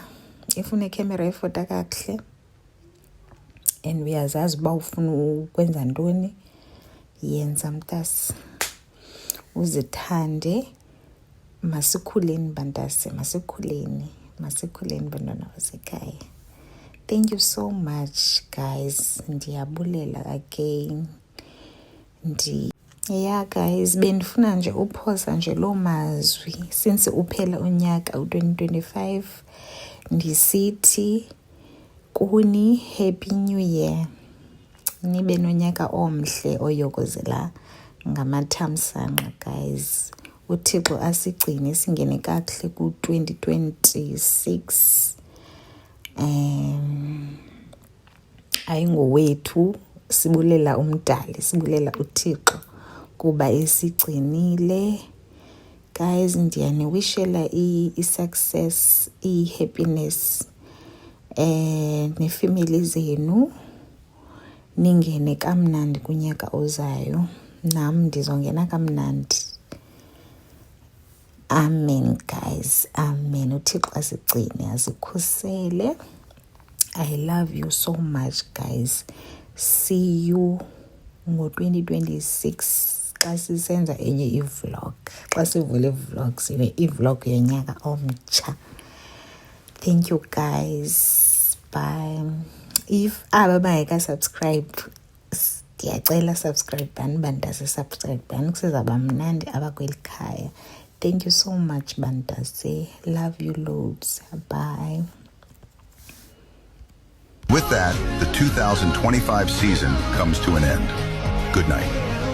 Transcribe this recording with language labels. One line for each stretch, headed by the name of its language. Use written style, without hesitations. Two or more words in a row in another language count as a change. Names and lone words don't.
Xhosa: If unekamera efota kakuhle and uyazazi uba ufuna ukwenza ntoni, yenza mntase. Uzithande. Masikhuleni bantase, masikhuleni bantwana basekhaya.
English: Thank you so much guys, ndiyabulela again.
Xhosa: Guys, bendifuna nje uphosa nje loo mazwi since uphela unyaka u-2025 ndisithi kuni
English: happy new year,
Xhosa: nibe nonyaka omhle oyokozela ngamathamsanqa guys. uThixo asigcine singene kakuhle ku-2026. Ayingowethu, sibulela umdali, sibulela uThixo kuba esigcinile. Guys, ndiyanewishela i-success, i-happiness nefamily zenu, ningene kamnandi kunyaka ozayo, nam ndizongena kamnandi.
English: Amen guys, amen.
Xhosa: uThixo asigcine, asikhusele.
English: I love you so much guys. See you
Xhosa: ngo-2026 xa sisenza enye i-vlog, xa sivule i-vlogs, i-vlog yonyaka omtsha.
English: Thank you guys, bye.
Xhosa: If aba bangeka subscribe, ndiyacela subscribe bani bantase, subscribe bani kusezaba mnandi abakweli khaya.
English: Thank you so much bantase, love you loads, bye. With that, the 2025 season comes to an end. Good night.